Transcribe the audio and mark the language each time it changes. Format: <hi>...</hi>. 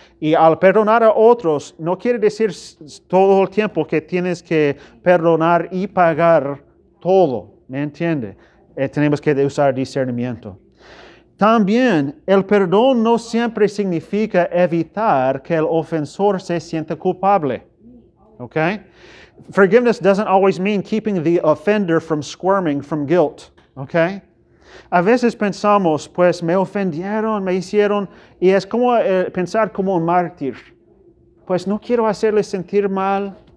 <es>Y al perdonar a otros, no quiere decir todo el tiempo que tienes que perdonar y pagar todo, ¿me entiende? Tenemos que usar discernimiento. También, el perdón no siempre significa evitar que el ofensor se sienta culpable.</es> <en>Okay? Forgiveness doesn't always mean keeping the offender from squirming from guilt. Okay?</en> <es>A veces pensamos, pues me ofendieron, me hicieron, y es como pensar como un mártir. Pues no quiero hacerles sentir mal.</es>